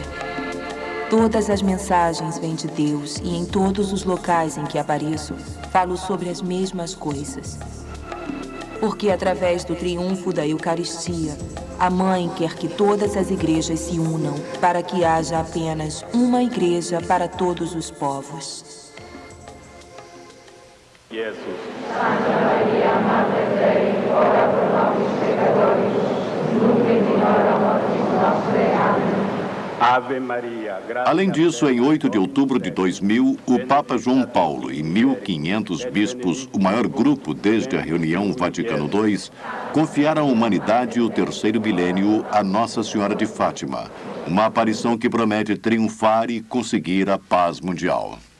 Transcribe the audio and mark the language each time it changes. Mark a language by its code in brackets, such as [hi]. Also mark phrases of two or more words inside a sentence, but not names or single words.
[pt] Todas as mensagens vêm de Deus e em todos os locais em que apareço, falo sobre as mesmas coisas. Porque através do triunfo da Eucaristia, a Mãe quer que todas as igrejas se unam para que haja apenas uma igreja para todos os povos. Jesus. [la] Santa Maria, Mater Dei, ora pro nobis peccatoribus, nunc et in hora mortis nostre. [pt] Amém. [la] Ave Maria, [pt] graças. Além disso, em 8 de outubro de 2000, o Papa João Paulo e 1.500 bispos, o maior grupo desde a reunião Vaticano II, confiaram à humanidade o terceiro milênio a Nossa Senhora de Fátima, uma aparição que promete triunfar e conseguir a paz mundial.